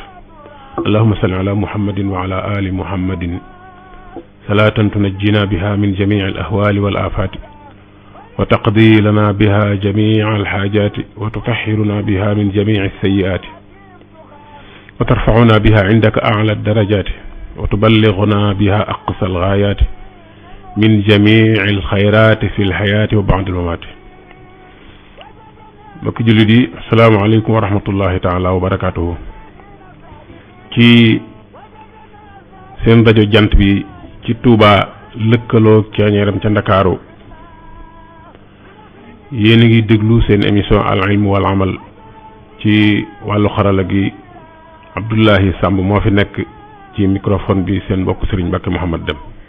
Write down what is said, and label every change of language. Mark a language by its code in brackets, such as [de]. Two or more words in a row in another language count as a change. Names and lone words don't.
[ar] اللهم صل على محمد وعلى آل محمد صلاة تنجينا بها من جميع الأهوال والآفات وتقضي لنا بها جميع الحاجات وتطهرنا بها من جميع السيئات وترفعنا بها عندك أعلى الدرجات وتبلغنا بها أقصى الغايات من جميع الخيرات في الحياة وبعد الممات. [wo] mbokk jullit yi [ar] السلام عليكم ورحمة الله تعالى وبركاته. [wo] ci seen rajo jant bi ci Touba lëkkaloo ceeñeeram ca Ndakaaru yéen a ngi déglu seen émission al ilm wal amal ci wàllu xarala gi Abdoulahi Samb moo fi nekk ci microphone bi seen mbokk Serigne Mbacke Mouhamad Dem.